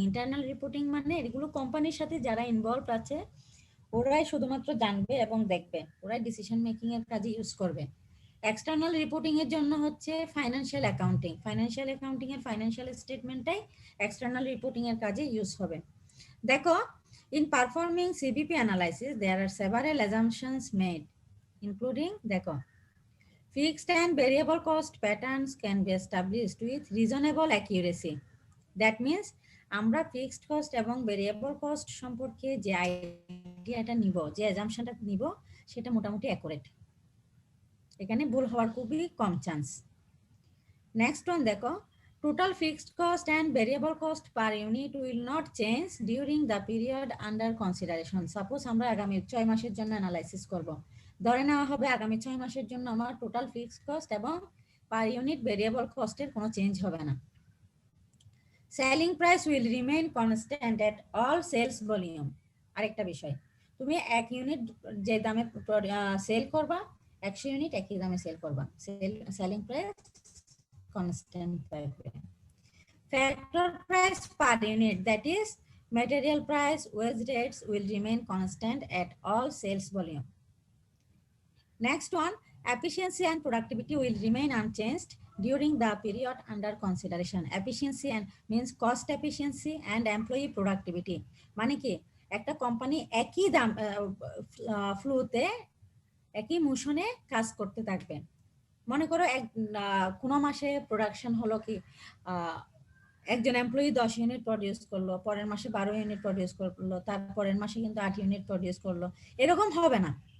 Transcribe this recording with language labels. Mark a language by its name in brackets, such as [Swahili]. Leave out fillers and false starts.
[Bangla] Internal reporting মানে এগুলো কোম্পানির সাথে যারা ইনভলভ আছে ওরাই শুধুমাত্র জানবে এবং দেখবে, ওরাই ডিসিশন মেকিং এর কাজে ইউজ করবে। এক্সটার্নাল রিপোর্টিং এর জন্য হচ্ছে ফাইন্যান্সিয়াল অ্যাকাউন্টিং, ফাইন্যান্সিয়াল অ্যাকাউন্টিং এর ফাইন্যান্সিয়াল স্টেটমেন্টটাই এক্সটার্নাল রিপোর্টিং এর কাজে ইউজ হবে। [English] দেখো, in performing CBP analysis there are several assumptions made, including দেখো, fixed and variable cost patterns can be established with reasonable accuracy. That means [Bangla] আমরা fixed cost এবং variable cost সম্পর্কে যে আইডিয়াটা নিব, যে অ্যাজাম্পশনটা নিব, সেটা মোটামুটি অ্যাকুরেট। এখানে ভুল হওয়ার খুবই কম চান্স। [English] Next one দেখো, total fixed cost and variable cost per unit will not change during the period under consideration. [Bangla] Suppose আমরা আগামী 6 মাসের জন্য অ্যানালাইসিস করব, ধরে নেওয়া হবে আগামী 6 মাসের জন্য আমার টোটাল ফিক্সড কস্ট এবং পার ইউনিট ভেরিয়েবল কস্টের কোনো চেঞ্জ হবে না। [English] Selling price will remain constant at all sales volume. [Bangla] আরেকটা বিষয়, তুমি 1 ইউনিট যে দামে সেল করবা, 100 ইউনিট একই দামে সেল করবা, সেলিং প্রাইস কনস্ট্যান্ট থাকবে। [English] Factor price per unit, that is material price, wage rates will remain constant at all sales volume. Next one, efficiency and productivity will remain unchanged during the period under consideration. Efficiency and means cost efficiency and employee productivity. [Bangla] মানে কি, একটা company একই দাম ফ্লোতে একই মোশনে কাজ করতে থাকবে। মনে করো কোনো মাসে প্রোডাকশন হলো কি, একজন এমপ্লয়ি 10 ইউনিট প্রডিউস করলো, পরের মাসে 12 ইউনিট প্রডিউস করলো, তারপরের মাসে কিন্তু 8 ইউনিট প্রডিউস করলো, এরকম হবে না।